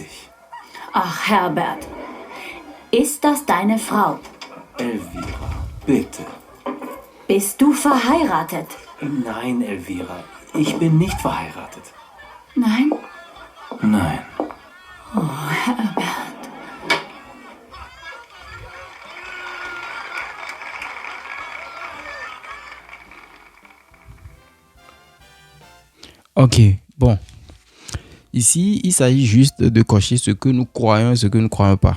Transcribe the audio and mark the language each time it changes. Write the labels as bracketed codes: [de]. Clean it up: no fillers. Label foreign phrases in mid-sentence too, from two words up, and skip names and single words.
[de] Ach, Herbert. Ist das deine Frau? Elvira, bitte. Bist du verheiratet? Nein, Elvira, ich bin nicht verheiratet. Nein? Nein. Oh, Herbert. [fr] Ok, bon. Ici, il s'agit juste de cocher ce que nous croyons et ce que nous ne croyons pas.